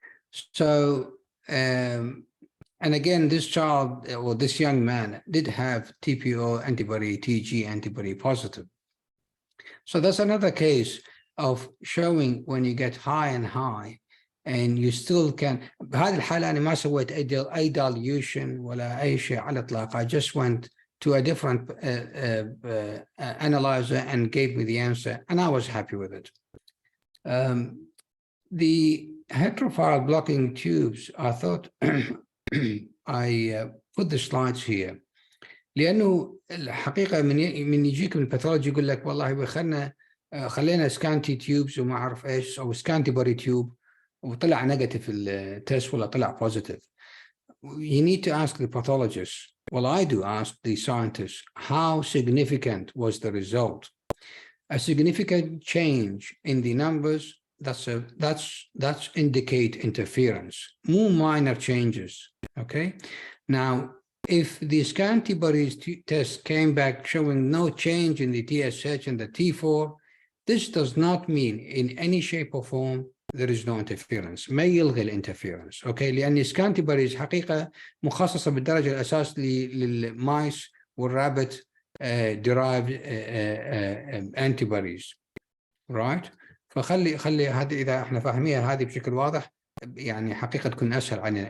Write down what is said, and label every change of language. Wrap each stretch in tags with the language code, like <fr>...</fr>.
<en>So, and again, this child or this young man did have TPO antibody, TG antibody positive. So that's another case of showing when you get high and high and you still can.</en> <ar>بهذه الحالة أنا ما سويت أي dilution ولا أي شيء على الإطلاق.</ar> <en>I just went to a different analyzer and gave me the answer, and I was happy with it. The heterophile blocking tubes, I thought I put the slides here.</en> <ar>لأنه الحقيقة من يجيك من الباثولوجي يقول لك والله خلينا سكانتي تيوبز وما أعرف إيش أو سكانتي بوري تيوب وطلع نيجاتيف التست ولا طلع بوزيتيف.</ar> <en>You need to ask the pathologist. Well, I do ask the scientists, how significant was the result? A significant change in the numbers, that's indicate interference. More minor changes, okay? Now, if the antibodies test came back showing no change in the TSH and the T4, this does not mean in any shape or form there is no interference.</en> <ar>ما يلغي الانترفيرنس، اوكي؟ لان السكانتيبريز حقيقه مخصصه بالدرجه الاساس للمايس والرابت</ar> <en>derived antibodies، right؟</en> <ar>فخلي هذه اذا احنا فاهمينها هذه بشكل واضح يعني حقيقه تكون اسهل علينا.</ar>